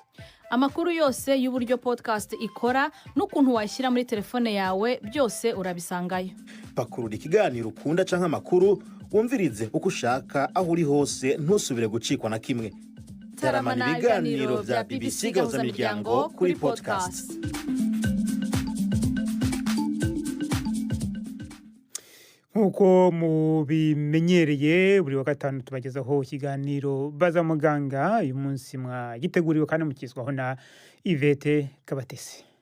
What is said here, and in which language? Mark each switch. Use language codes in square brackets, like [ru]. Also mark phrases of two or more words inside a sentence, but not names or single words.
[rw] Amakuru yose y'uburyo podcast ikora n'ukuntu washyira muri telefone yawe byose urabisangayo. [rn] Pakurura ikiganiro ukunda canke amakuru wumvirize uko ushaka aho uri hose ntusubire gucikwa na kimwe. Taramana ibiganiro vya BBC Gahuzamiryango kuri podcast. [rw] Nkuko mubimenyereye buri wa gatanu tubagezaho ikiganiro baza muganga. Uyu munsi mwagiteguriwe kandi mukizwaho na Yvette Kabatesi.